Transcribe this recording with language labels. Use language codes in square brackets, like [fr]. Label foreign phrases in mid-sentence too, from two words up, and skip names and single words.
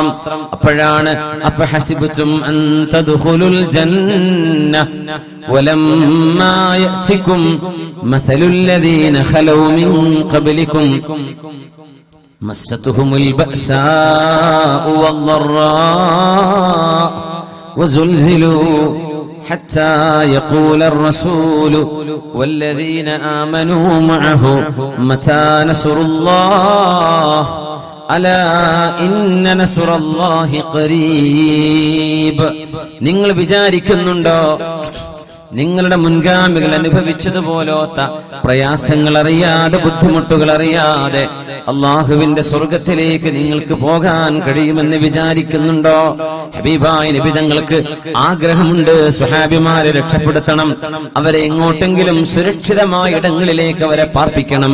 [ar] അപ്പോഴാണ് أفحسبتم أن تدخلوا الجنة ولما يأتكم مثل الذين خلوا من قبلكم مستهم البأساء والضراء وزلزلوا حتى يقول الرسول والذين آمنوا معه متى نصر الله ألا إن نصر الله قريب. [ml] നിങ്ങൾ വിചാരിക്കുന്നുണ്ടോ നിങ്ങളുടെ മുൻഗാമികൾ അനുഭവിച്ചതുപോലത്തെ പ്രയാസങ്ങൾ അറിയാതെ, ബുദ്ധിമുട്ടുകൾ അറിയാതെ അള്ളാഹുവിന്റെ സ്വർഗത്തിലേക്ക് നിങ്ങൾക്ക് പോകാൻ കഴിയുമെന്ന് വിചാരിക്കുന്നുണ്ടോ? ഹബീബായ നബി തങ്ങൾക്ക് ആഗ്രഹമുണ്ട് സ്വഹാബിമാരെ രക്ഷപ്പെടുത്തണം, അവരെ എങ്ങോട്ടെങ്കിലും സുരക്ഷിതമായ ഇടങ്ങളിലേക്ക് അവരെ പാർപ്പിക്കണം.